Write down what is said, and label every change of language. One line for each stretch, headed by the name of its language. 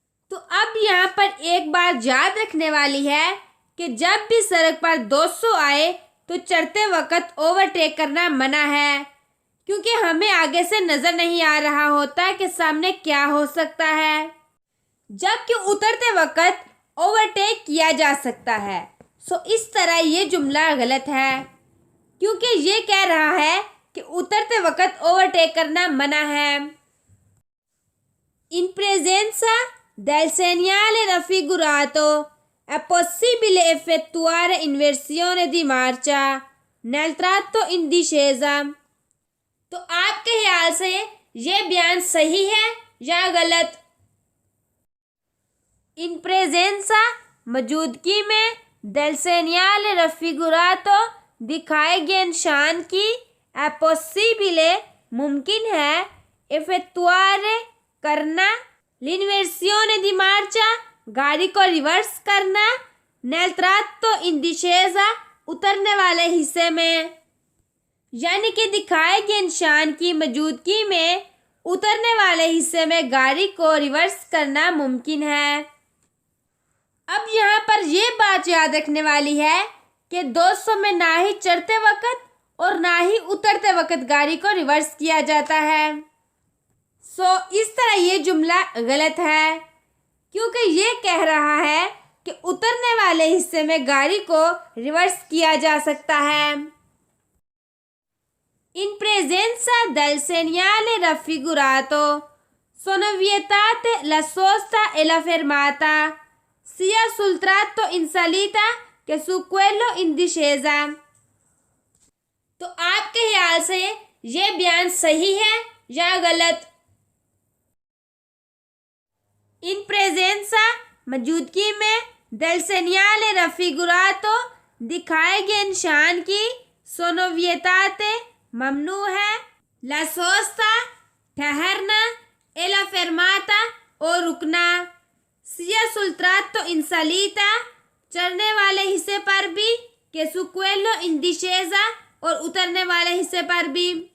Hindi: तो अब यहाँ पर एक बात याद रखने वाली है कि जब भी सड़क पर 200 आए तो चढ़ते वक्त ओवरटेक करना मना है क्योंकि हमें आगे से नज़र नहीं आ रहा होता कि सामने क्या हो सकता है, जबकि उतरते वक्त ओवरटेक किया जा सकता है। सो इस तरह ये जुमला गलत है क्योंकि ये कह रहा है कि उतरते वक्त ओवरटेक करना मना है।
Italian: In presenza del segnale raffigurato è possibile effettuare inversione di marcia nel tratto in discesa।
Hindi: तो आपके ख्याल से ये बयान सही है या गलत?
Italian: In presenza
Hindi: मौजूदगी में
Italian: del segnale raffigurato
Hindi: दिखाए गए निशान की
Italian: è possibile
Hindi: मुमकिन है
Italian: effettuare
Hindi: करना
Italian: l'inversione di marcia
Hindi: गाड़ी को रिवर्स करना
Italian: nel tratto in discesa
Hindi: उतरने वाले हिस्से में, यानी कि दिखाए गए निशान की मौजूदगी में उतरने वाले हिस्से में गाड़ी को रिवर्स करना मुमकिन है। अब यहाँ पर यह बात याद रखने वाली है कि 200 में ना ही चढ़ते वक्त और ना ही उतरते वक्त गाड़ी को रिवर्स किया जाता है। इस तरह ये जुमला गलत है, क्योंकि ये कह रहा है कि उतरने वाले हिस्से में गाड़ी को रिवर्स किया जा सकता है।
Italian: In presenza del segnale raffigurato sono vietate la sosta e la fermata sia sul tratto in salita che su quello in discesa।
Hindi: तो आपके ख्याल से ये बयान सही है या गलत?
Italian: इन प्रेजेंसा
Hindi: मौजूदगी में
Italian: del segnale raffigurato
Hindi: दिखाए गए निशान की
Italian: sono vietate
Hindi: ममनू है,
Italian: la sosta
Hindi: ठहरना,
Italian: e la fermata
Hindi: और रुकना,
Italian: sia sul tratto in salita
Hindi: चढ़ने वाले हिस्से पर भी,
Italian: che su quello in discesa
Hindi: और उतरने वाले हिस्से पर भी,